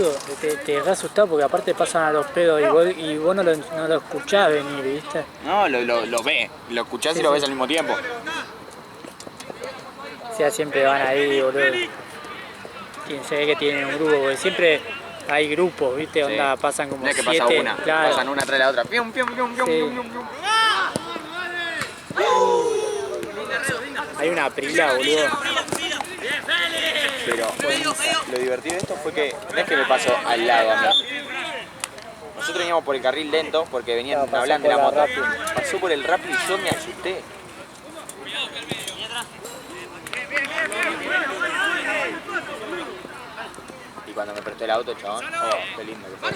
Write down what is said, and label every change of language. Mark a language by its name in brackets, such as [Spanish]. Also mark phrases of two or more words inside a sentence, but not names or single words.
[Spanish] boludo, te re asustado porque aparte pasan a los pedos y vos no lo escuchás venir, ¿viste? No, lo ve, lo escuchás Sí, y lo sí. ves al mismo tiempo. O sea, siempre van ahí, boludo. Se ve que tienen un grupo, porque siempre hay grupos, ¿viste? Onda, pasan como No es que 7, pasa una, claro. pasan una tras la otra. Pium, pium, pium, pium, Sí. pium, pium, pium. Hay una prila, boludo. Pero lo divertido de esto fue que no es que me pasó al lado a mí. Nosotros veníamos por el carril lento porque venían Claro, pasó hablando de la por la moto. rápida. Pasó por el rápido y yo me asusté. Y cuando me prestó el auto, chabón, oh, qué lindo que fue.